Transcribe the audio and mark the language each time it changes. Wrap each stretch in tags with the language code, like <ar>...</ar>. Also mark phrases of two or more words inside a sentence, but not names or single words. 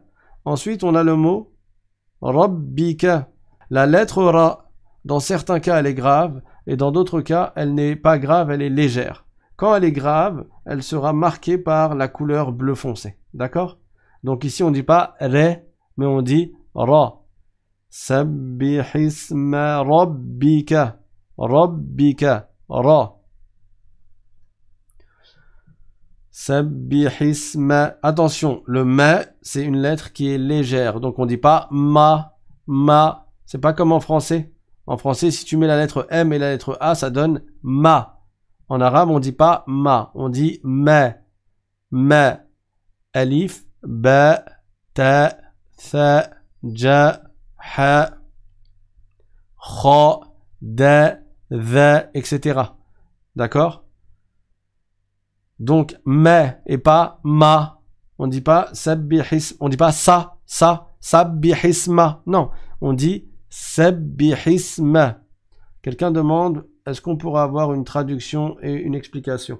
<fr>Ensuite, on a le mot rabbika. La lettre ra, dans certains cas, elle est grave, et dans d'autres cas, elle n'est pas grave, elle est légère. Quand elle est grave, elle sera marquée par la couleur bleu foncé. D'accord? Donc ici, on ne dit pas ré, mais on dit ra.</fr> <ar>Sabbihisma rabbika. Rabbika. Ra. Sabbihisma.</ar> <fr>Attention, le ma, c'est une lettre qui est légère. Donc on ne dit pas ma. C'est pas comme en français. En français, si tu mets la lettre M et la lettre A, ça donne ma. En arabe, on dit pas ma, on dit ma. Ma.</fr> <ar>Alif, ba, ta, tha, ja, ha, kha, da, dha, etc.</ar> <fr>D'accord? Donc, ma et pas ma. On dit pas on dit pas sabbihisma. Non, on dit sabbihisma. Quelqu'un demande, est-ce qu'on pourra avoir une traduction et une explication?</fr>